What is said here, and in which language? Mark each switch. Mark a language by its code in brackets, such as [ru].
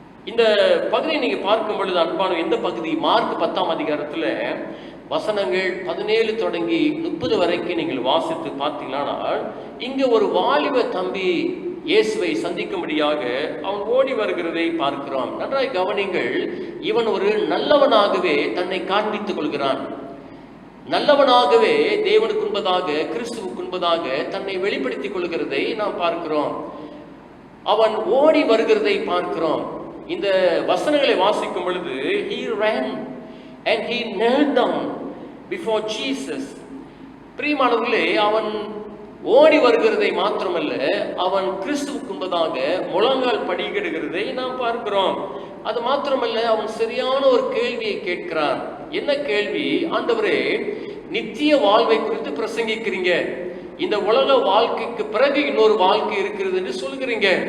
[ta] இந்த பகுதியை நீங்க பார்க்கும் பொழுது அன்பான எந்த பகுதி? மார்க் 10ஆம் அதிகாரத்துல வசனங்கள் 17 தொடங்கி 30 வரைக்கும் நீங்கள் வாசித்து பார்த்தீங்கன்னா, இங்க ஒரு வாலிப தம்பி இயேசுவை சந்திக்கும்படியாக அவன் ஓடி வருகிறதை பார்க்கிறோம். நன்றாய் கவனிங்கள். இவன் ஒரு நல்லவனாகவே தன்னை காண்பித்துக் கொள்கிறான். நல்லவனாகவே தேவனுக்கு உண்பதாக, கிறிஸ்துவுக்கு உண்பதாக தன்னை வெளிப்படுத்திக் கொள்கிறதை நாம் பார்க்கிறோம். அவன் ஓடி வருகிறதை பார்க்கிறோம். இந்த வசனங்களை வாசிக்கும் பொழுது [en] he ran and he knelt down before Jesus. [ta] பிரியமானவர்களே, அவன் ஓடி வருகிறதை மாத்திரமல்ல, அவன் கிறிஸ்துவுக்கு முன்பதாக முழங்கால் படியிடுகிறதை நாம் பார்க்கிறோம். அது மாத்திரமல்ல, அவன் சரியான ஒரு கேள்வியை கேட்கிறான். என்ன கேள்வி? ஆண்டவரே, நித்திய வாழ்வை குறித்து பிரசங்கிக்கிறீங்க, இந்த உலக வாழ்க்கைக்கு பிறகு இன்னொரு வாழ்க்கை இருக்கிறது என்று சொல்கிறீங்க.